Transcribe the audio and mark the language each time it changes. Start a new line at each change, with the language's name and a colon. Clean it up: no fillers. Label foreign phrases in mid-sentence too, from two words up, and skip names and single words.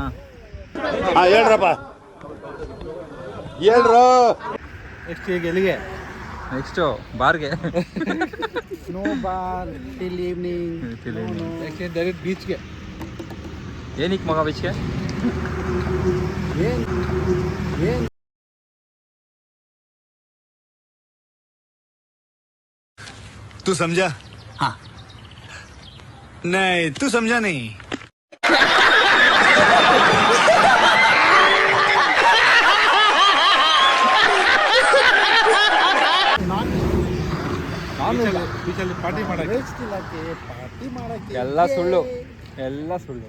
Kannada: ಹೇಳ್ರಪ್ಪ, ಹೇಳ್ರು. ನೆಕ್ಸ್ಟ್ ಈಗ ಎಲ್ಲಿಗೆ? ನೆಕ್ಸ್ಟು ಬಾರ್ಗೆ.
English: No bar till evening.
Kannada: ಡೈರೆಕ್ಟ್ ಬೀಚ್ಗೆ. ಏನಕ್ಕೆ ಮಗ ಬೀಚ್ಗೆ? ಏನು
Hindi: तू समझा? हाँ. नहीं, तू समझा नहीं.
Kannada: ಬೀಚಲ್ಲಿ ಪಾರ್ಟಿ ಮಾಡಕ್ಕೆ ಎಲ್ಲ ಸುಳ್ಳು, ಎಲ್ಲ ಸುಳ್ಳು.